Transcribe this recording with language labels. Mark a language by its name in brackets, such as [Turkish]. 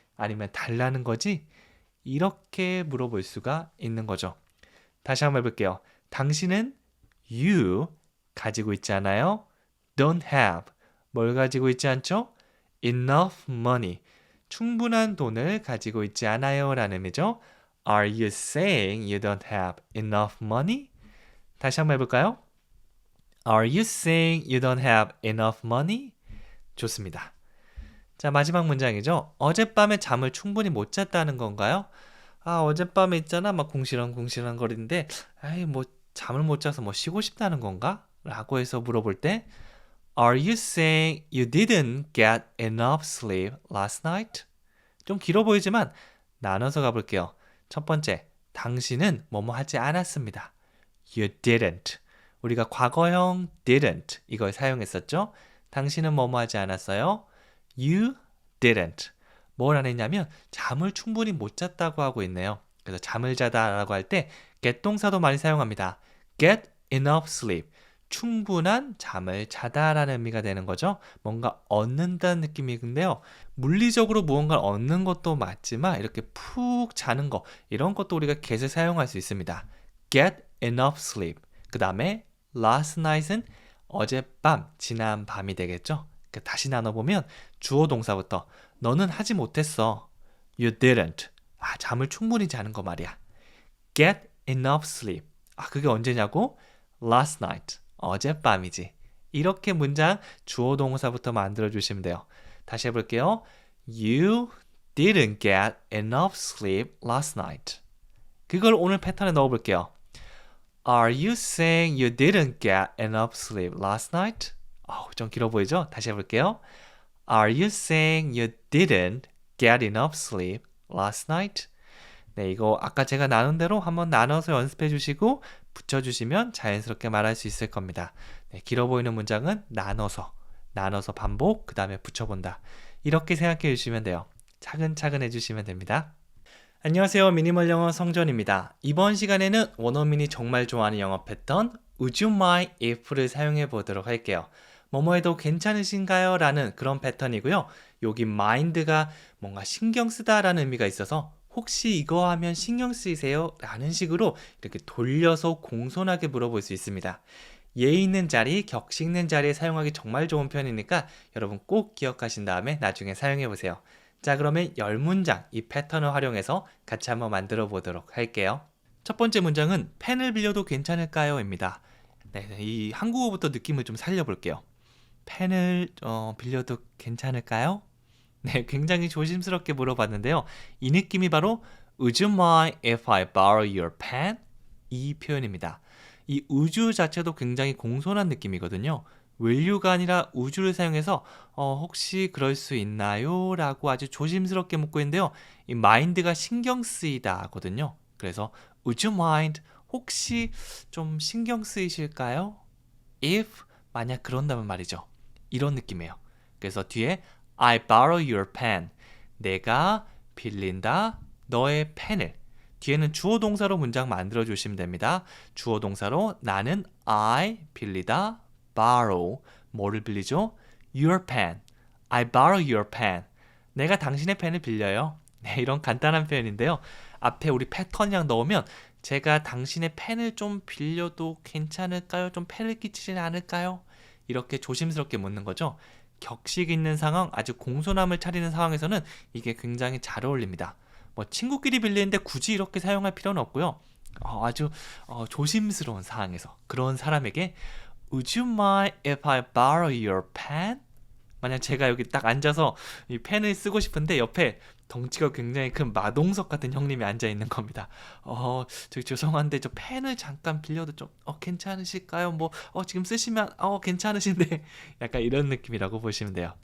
[Korean] 아니면 달라는 거지? 이렇게 물어볼 수가 있는 거죠. 다시 한번 해볼게요. 당신은 you 가지고 있지 않아요? [English] don't have. [Korean] 뭘 가지고 있지 않죠? [English] enough money. [Korean] 충분한 돈을 가지고 있지 않아요 라는 의미죠. [English] Are you saying you don't have enough money? [Korean] 다시 한번 해볼까요? [English] Are you saying you don't have enough money? [Korean] 좋습니다. 자, 마지막 문장이죠. 어젯밤에 잠을 충분히 못 잤다는 건가요? 어젯밤에 있잖아 막 궁시렁궁시렁 거리는데 뭐 잠을 못 자서 뭐 쉬고 싶다는 건가? 라고 해서 물어볼 때 [English] Are you saying you didn't get enough sleep last night? [Korean] 좀 길어 보이지만 나눠서 가볼게요. 첫 번째, 당신은 뭐뭐 하지 않았습니다. [English] You didn't. [Korean] 우리가 과거형 didn't 이걸 사용했었죠. 당신은 뭐뭐 하지 않았어요. [English] You didn't. [Korean] 뭘 안 했냐면 잠을 충분히 못 잤다고 하고 있네요. 그래서 잠을 자다라고 할 때 get 동사도 많이 사용합니다. [English] get enough sleep. [Korean] 충분한 잠을 자다라는 의미가 되는 거죠. 뭔가 얻는다는 느낌인데요. 물리적으로 무언가를 얻는 것도 맞지만 이렇게 푹 자는 거 이런 것도 우리가 get을 사용할 수 있습니다. [English] get enough sleep. [Korean] 그 다음에 [English] last night [Korean] 은 어젯밤, 지난 밤이 되겠죠. 다시 나눠보면 주어 동사부터 너는 하지 못했어. [English] You didn't. [Korean] 잠을 충분히 자는 거 말이야. [English] Get enough sleep. [Korean] 그게 언제냐고? [English] Last night. [Korean] 어젯밤이지. 이렇게 문장 주어 동사부터 만들어주시면 돼요. 다시 해볼게요. [English] You didn't get enough sleep last night. [Korean] 그걸 오늘 패턴에 넣어볼게요. [English] Are you saying you didn't get enough sleep last night? [Korean] 좀 길어 보이죠? 다시 해볼게요. [English] Are you saying you didn't get enough sleep last night? [Korean] 네, 이거 아까 제가 나눈 대로 한번 나눠서 연습해 주시고 붙여주시면 자연스럽게 말할 수 있을 겁니다. 네, 길어 보이는 문장은 나눠서 반복, 그 다음에 붙여본다. 이렇게 생각해 주시면 돼요. 차근차근 해주시면 됩니다. 안녕하세요. 미니멀 영어 성전입니다. 이번 시간에는 원어민이 정말 좋아하는 영어 패턴 [English] Would you mind if [Korean] 를 사용해 보도록 할게요. 뭐뭐 해도 괜찮으신가요? 라는 그런 패턴이고요. 여기 mind가 뭔가 신경 쓰다 라는 의미가 있어서 혹시 이거 하면 신경 쓰이세요? 라는 식으로 이렇게 돌려서 공손하게 물어볼 수 있습니다. 예의 있는 자리, 격식 있는 자리에 사용하기 정말 좋은 표현이니까 여러분 꼭 기억하신 다음에 나중에 사용해 보세요. 자, 그러면 10문장 이 패턴을 활용해서 같이 한번 만들어 보도록 할게요. 첫 번째 문장은 펜을 빌려도 괜찮을까요? 입니다. 네, 이 한국어부터 느낌을 좀 살려볼게요. 펜을 빌려도 괜찮을까요? 네, 굉장히 조심스럽게 물어봤는데요. 이 느낌이 바로 [English] Would you mind if I borrow your pen? [Korean] 이 표현입니다. 이 우주 자체도 굉장히 공손한 느낌이거든요. [English] will you [Korean] 가 아니라 우주를 사용해서 혹시 그럴 수 있나요? 라고 아주 조심스럽게 묻고 있는데요. 이 mind가 신경 쓰이다거든요. [English] 그래서 Would you mind? [Korean] 혹시 좀 신경 쓰이실까요? if 만약 그런다면 말이죠. 이런 느낌이에요. [English] 그래서 뒤에 I borrow your pen. [Korean] 내가 빌린다 너의 펜을. 뒤에는 주어 동사로 문장 만들어 주시면 됩니다. 주어 동사로 나는 I 빌리다 borrow 뭐를 빌리죠? [English] your pen. I borrow your pen. [Korean] 내가 당신의 펜을 빌려요. 네, 이런 간단한 표현인데요. 앞에 우리 패턴이랑 넣으면 제가 당신의 펜을 좀 빌려도 괜찮을까요? 좀 펜을 끼치진 않을까요? 이렇게 조심스럽게 묻는 거죠. 격식 있는 상황, 아주 공손함을 차리는 상황에서는 이게 굉장히 잘 어울립니다. 뭐 친구끼리 빌리는데 굳이 이렇게 사용할 필요는 없고요. 아주 조심스러운 상황에서 그런 사람에게 [English] Would you mind if I borrow your pen? [Korean] 만약 제가 여기 딱 앉아서 이 펜을 쓰고 싶은데 옆에 덩치가 굉장히 큰 마동석 같은 형님이 앉아 있는 겁니다. 저기 죄송한데 저 펜을 잠깐 빌려도 좀 괜찮으실까요? 뭐 지금 쓰시면 괜찮으신데 약간 이런 느낌이라고 보시면 돼요.